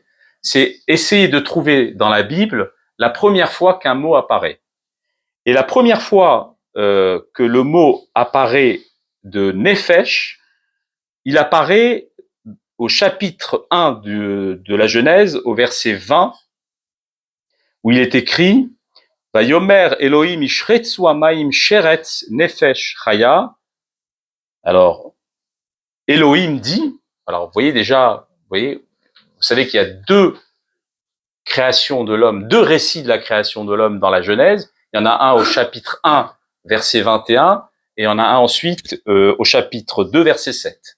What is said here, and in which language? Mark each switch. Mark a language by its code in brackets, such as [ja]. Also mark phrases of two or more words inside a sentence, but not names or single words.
[fr] C'est essayer de trouver dans la Bible la première fois qu'un mot apparaît. Et la première fois que le mot apparaît de Nefesh, il apparaît au chapitre 1 de la Genèse, au verset 20, où il est écrit « [he] ויאמר אלהים ישרצו המים שרץ נפש חיה ». [fr] Alors, Elohim dit, alors vous savez qu'il y a deux créations de l'homme, deux récits de la création de l'homme dans la Genèse. Il y en a un au chapitre 1, verset 21, et il y en a un ensuite au chapitre 2, verset 7.